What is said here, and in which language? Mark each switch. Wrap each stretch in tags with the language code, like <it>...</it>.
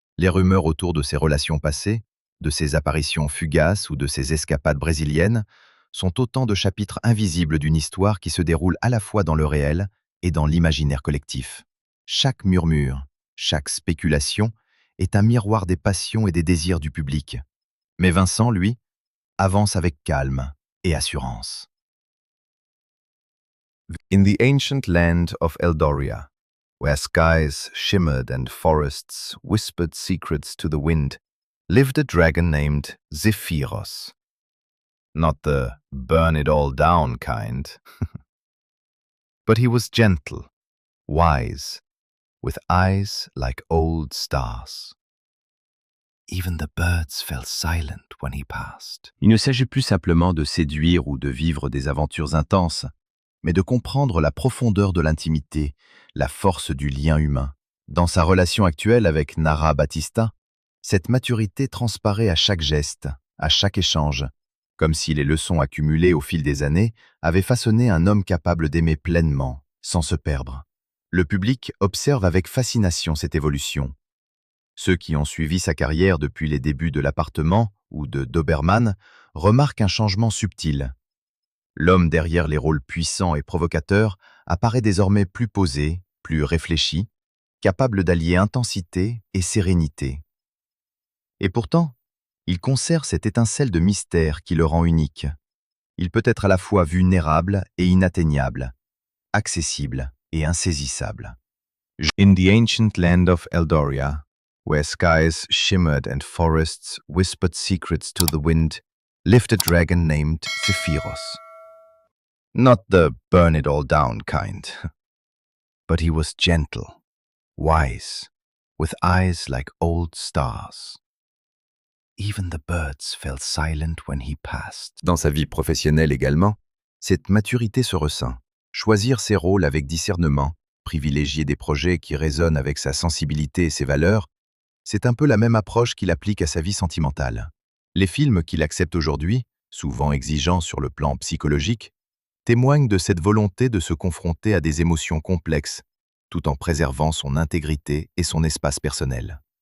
<fr>Les rumeurs autour de ses relations passées, de ses apparitions fugaces ou de ses escapades brésiliennes, sont autant de chapitres invisibles d'une histoire qui se déroule à la fois dans le réel et dans l'imaginaire collectif. Chaque murmure, chaque spéculation est un miroir des passions et des désirs du public. Mais Vincent, lui, avance avec calme et assurance.</fr> <en>In the ancient land of Eldoria, where skies shimmered and forests whispered secrets to the wind, lived a dragon named Zephyros. Not the burn it all down kind. But he was gentle, wise, with eyes like old stars. Even the birds fell silent when he passed.</en> <fr>Il ne s'agit plus simplement de séduire ou de vivre des aventures intenses, mais de comprendre la profondeur de l'intimité, la force du lien humain. Dans sa relation actuelle avec Nara Batista, cette maturité transparaît à chaque geste, à chaque échange, comme si les leçons accumulées au fil des années avaient façonné un homme capable d'aimer pleinement, sans se perdre. Le public observe avec fascination cette évolution. Ceux qui ont suivi sa carrière depuis les débuts de l'appartement ou de Doberman remarquent un changement subtil. L'homme derrière les rôles puissants et provocateurs apparaît désormais plus posé, plus réfléchi, capable d'allier intensité et sérénité. Et pourtant, il conserve cette étincelle de mystère qui le rend unique. Il peut être à la fois vulnérable et inatteignable, accessible et insaisissable.</fr> <en>In the ancient land of Eldoria, where skies shimmered and forests whispered secrets to the wind, lived a dragon named Zephyros. Not the burn it all down kind, but he was gentle, wise, with eyes like old stars. Even the birds fell silent when he passed.</en> <fr>Dans sa vie professionnelle également, cette maturité se ressent. Choisir ses rôles avec discernement, privilégier des projets qui résonnent avec sa sensibilité et ses valeurs, c'est un peu la même approche qu'il applique à sa vie sentimentale. Les films qu'il accepte aujourd'hui, souvent exigeants sur le plan psychologique, témoignent de cette volonté de se confronter à des émotions complexes, tout en préservant son intégrité et son espace personnel.</fr>